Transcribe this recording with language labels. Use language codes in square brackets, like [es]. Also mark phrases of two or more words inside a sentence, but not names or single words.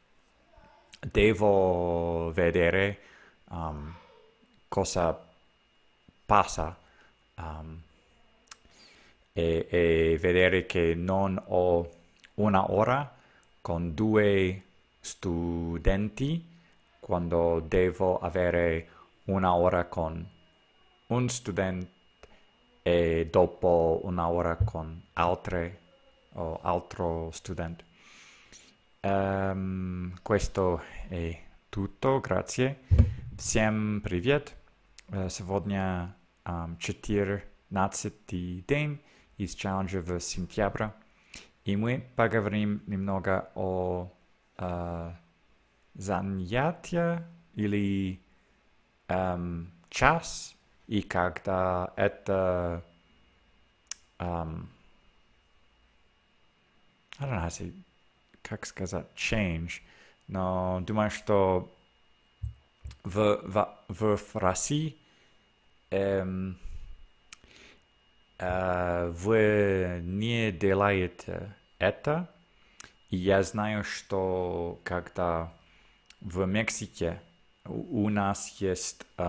[it] devo vedere um, cosa passa um, e vedere che non ho una ora con due studenti quando devo avere una ora con un studente e dopo una ora con altre o altro studente. Questo tutto, grazie. [ru] Всем привет. Сегодня 14-й день из челленджа в сентябре. И мы поговорим немного о занятия или час, и когда это [en] I don't know how to say, [ru] как сказать, change, но думаю, что в России вы не делаете это. И я знаю, что когда в Мексике у нас есть